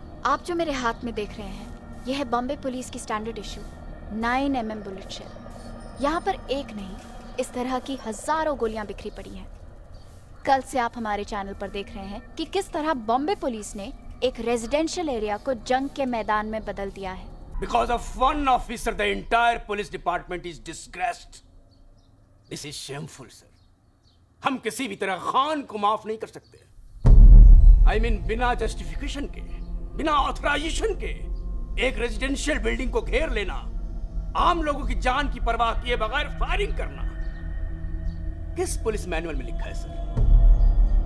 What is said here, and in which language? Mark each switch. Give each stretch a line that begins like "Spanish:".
Hindi: आप जो मेरे हाथ में देख रहे हैं, यह है बॉम्बे पुलिस की standard issue 9mm bullet shell. यहाँ पर एक नहीं, इस तरह की हजारों गोलियां बिखरी पड़ी हैं। कल से आप हमारे चैनल पर देख रहे हैं कि किस तरह बॉम्बे पुलिस ने एक रेजिडेंशियल एरिया को जंग के मैदान में बदल दिया है।
English: Because of one officer, the entire police department is disgraced. This is shameful sir.
Hindi: हम किसी भी तरह खान को माफ नहीं कर सकते।
English: I mean
Hindi: बिना जस्टिफिकेशन के, बिना ऑथराइजेशन के एक रेजिडेंशियल बिल्डिंग को घेर लेना, आम लोगों की जान की परवाह किए बगैर फायरिंग करना, किस पुलिस मैनुअल में लिखा है सर?